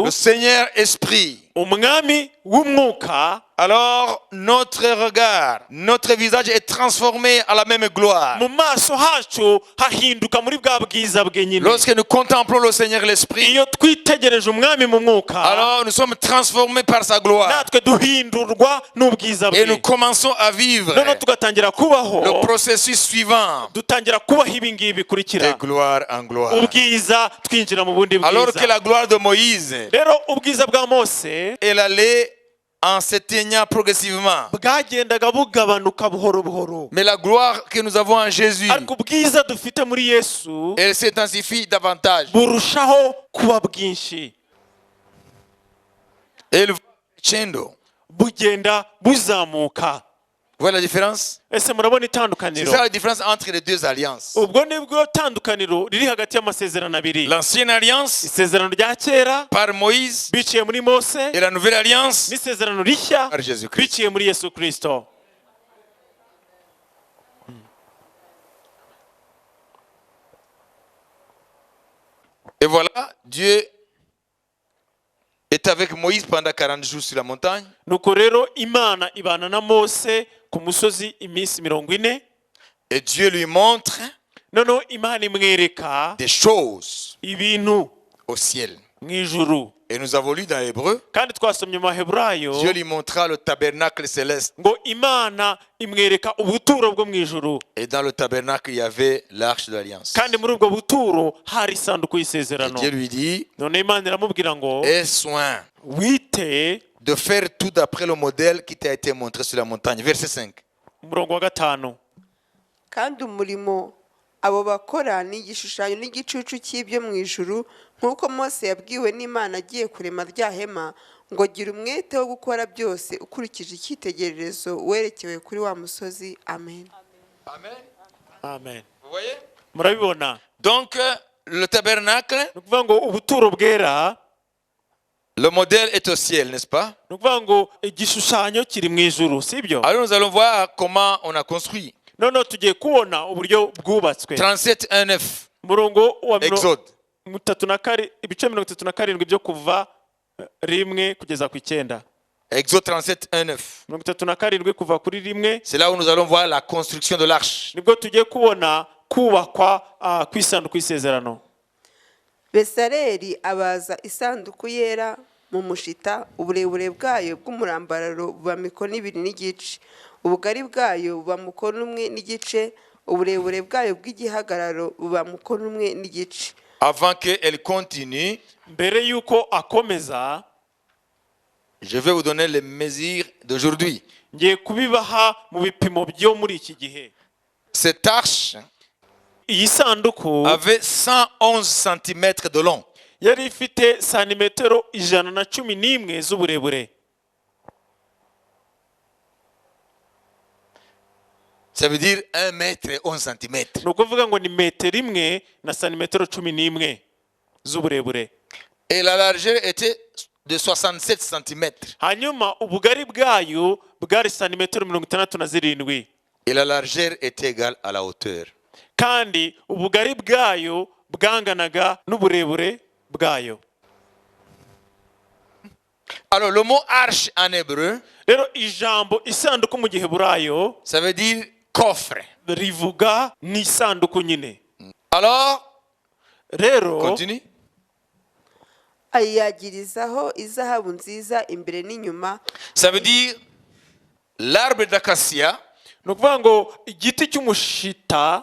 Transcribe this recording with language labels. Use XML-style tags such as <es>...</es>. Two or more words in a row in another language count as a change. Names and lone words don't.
<fr>le Seigneur Esprit,</fr> <rw>umwami w'umwuka,</rw> <fr>alors notre regard, notre visage est transformé à la même gloire.</fr> <rw>mu maso hacu hahinduka muri bwa bwiza bwe nyine.</rw> <fr>Lorsque nous contemplons le Seigneur l'Esprit,</fr> <rw>Iyo twitegereje umwami mu mwuka,</rw> <fr>alors nous sommes transformés par sa gloire.</fr> <rw>natwe duhindurwa n'ubwiza</rw> <fr>Et nous</fr> <rw>bwe.</rw> <fr>commençons à vivre</fr> <rw>Noneho tugatangira kubaho,</rw> <fr>le processus suivant,</fr> <rw>dutangira kubaho ibi ngibi</rw> <fr>de</fr> <rw>bikurikira.</rw> <fr>gloire en gloire.</fr> <rw>Ubwiza twinjira mu bundi</rw> <fr>Alors que</fr> <rw>bwiza.</rw> <fr>la gloire de Moïse,</fr> <rw>Rero ubwiza bwa Mose</rw> <fr>elle allait en s'éteignant progressivement.</fr> <rw>bwagendaga bugabanuka buhoro buhoro.</rw> <fr>Mais la gloire que nous avons en Jésus,</fr> <rw>Ariko ubwiza dufite muri Yesu</rw> <fr>elle s'intensifie davantage.</fr> <rw>burushaho kuba bwinshi,</rw> <fr>Elle va crescendo.</fr> <rw>bugenda buzamuka.</rw> <fr>Vous voyez la différence?</fr> <rw>Ese murabona</rw> <fr>C'est</fr> <rw>itandukaniro?</rw> <fr>ça la différence entre les deux alliances.</fr> <rw>Ubwo nibwo tandukaniro riri hagati y'amasezerano abiri.</rw> <fr>L'ancienne alliance</fr> <rw>Isezerano rya kera</rw> <fr>par Moïse</fr> <rw>biciye muri Mose,</rw> <fr>et la nouvelle alliance</fr> <rw>n'isezerano rishya</rw> <fr>par Jésus-Christ.</fr> <rw>biciye muri Yesu Kristo.</rw> <fr>Et voilà, Dieu est avec Moïse pendant 40 jours sur la montagne.</fr> <rw>Nuko rero Imana ibana na Mose ku musozi iminsi 40.</rw> <fr>Et Dieu lui montre</fr> <rw>Noneho Imana imwereka</rw> <fr>des choses</fr> <rw>ibintu</rw> <fr>au ciel.</fr> <rw>mu ijuru.</rw> <fr>Et nous avons lu dans Hébreu,</fr> <rw>Kandi twasomye mu Baheburayo</rw> <fr>Dieu lui montra le tabernacle céleste.</fr> <rw>ngo Imana imwereka ubuturo bwo mu ijuru.</rw> <fr>Et dans le tabernacle, il y avait l'arche de l'alliance.</fr> <rw>Kandi muri ubwo buturo hari isanduku</rw> <fr>Et</fr> <rw>y'isezerano.</rw> <fr>Dieu lui dit,</fr> <rw>None Imana iramubwira ngo</rw> <fr>aie soin</fr> <rw>wite,</rw> <fr>de faire tout d'après le modèle qui t'a été montré sur la montagne. Verset 5.</fr> <rw>umurongo wa 5. kandi umurimo abo bakora ni igishushanyo n'igicucu cy'ibyo mu ijuru nk'uko Mose yabwiwe n'Imana agiye kurema rya hema ngo gira umwete wo gukora byose ukurikije icyitegererezo werekewe kuri wa musozi. Amen. Amen. Amen.</rw> <fr>Vous voyez?</fr> <rw>Murabibona?</rw> <fr>Donc, le tabernacle,</fr> <rw>Ni ukuvuga ngo ubuturo bwera,</rw> <fr>le modèle est au ciel, n'est-ce pas?</fr> <rw>ni ukuvuga ngo igishushanyo kiri mu ijuru, sibyo?</rw> <fr>Alors nous allons voir comment on a construit.</fr> <rw>Noneho tugiye kubona uburyo bwubatswe. 37:1-9. Umurongo wa Exode. ibice 37 byo kuva 1 kugeza ku 9. Exode 37:1-9. 37 kuva kuri 1</rw> <fr>C'est là où nous allons voir la construction de l'arche.</fr> <rw>nibwo tugiye kubona kubakwa kw'isanduku y'isezerano. Besaleli abaza isanduku yera mu mushita, uburebure bwayo bw'umurambararo buba mikono 2 n'igice, ubugari bwayo buba mukono 1 n'igice, uburebure bwayo bw'igihagararo buba mukono 1 n'igice.</rw> <fr>Avant qu'elle continue,</fr> <rw>Mbere yuko akomeza,</rw> <fr>je vais vous donner les mesures d'aujourd'hui.</fr> <rw>ngiye kubibaha mu bipimo byo muri iki gihe.</rw> <fr>Cette arche</fr> <rw>Iyi sanduku</rw> <fr>avait 111 cm de long.</fr> <rw>yari ifite santimetero 111 z'uburebure.</rw> <fr>Ça veut dire 1 mètre et 11 cm.</fr> <rw>Ni ukuvuga ngo ni metero 1 na santimetero 11 z'uburebure.</rw> <fr>Et la largeur était de 67 cm.</fr> <rw>Hanyuma ubugari bwayo bwari santimetero 67.</rw> <fr>Et la largeur était égale à la hauteur.</fr> <rw>Kandi ubugari bwayo bwanganaga n'uburebure bwayo.</rw> <fr>Alors le mot arche en hébreu,</fr> <rw>Rero ijambo isanduku mu Giheburayo</rw> <fr>ça veut dire coffre.</fr> <rw>rivuga n'isanduku nyine.</rw> <fr>Alors,</fr> <rw>Rero</rw> <fr>continue.</fr> <rw>Ayiyagirizaho izahabu nziza imbere n'inyuma,</rw> <fr>Ça veut dire l'arbre d'acacia</fr> <rw>ni ukuvuga ngo igiti cy'umushita</rw>